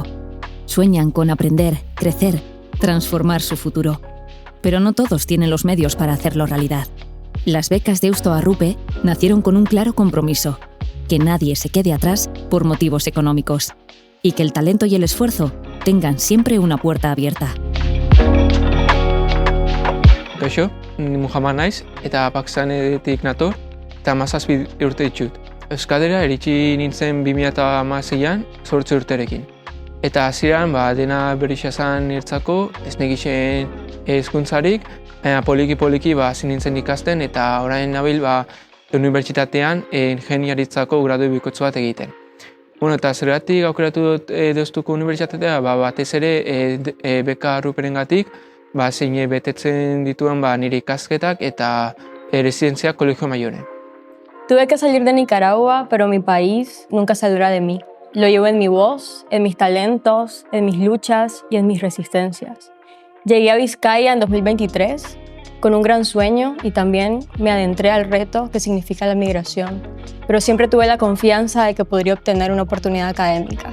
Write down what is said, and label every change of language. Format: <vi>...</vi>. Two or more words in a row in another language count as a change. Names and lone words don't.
<es>Sueñan con aprender, crecer, transformar su futuro. Pero no todos tienen los medios para hacerlo realidad. Las becas Deusto Arrupe nacieron con un claro compromiso: que nadie se quede atrás por motivos económicos y que el talento y el esfuerzo tengan siempre una puerta abierta.</es> <eu>Kaixo, ni Muhammad naiz eta Pakistanetik nator eta 17 urte ditut. Euskadera iritsi nintzen 2016an 8 urterekin. Eta hasieran dena berria zen niretzako, ez negixen hezkuntzarik, poliki hasi nintzen ikasten eta orain nabil unibertsitatean ingeniaritzako gradu bikoitz bat egiten. Eta zergatik aukeratu dut Deustuko unibertsitatea, batez ere beka Arruperengatik, zein betetzen dituen nire ikasketak eta residentzia Colegio Mayoren.</eu> <es>Tuve que salir de Nicaragua, pero mi país nunca saldrá de mí. Lo llevo en mi voz, en mis talentos, en mis luchas y en mis resistencias. Llegué a Vizcaya en 2023 con un gran sueño y también me adentré al reto que significa la migración, pero siempre tuve la confianza de que podría obtener una oportunidad académica.</es>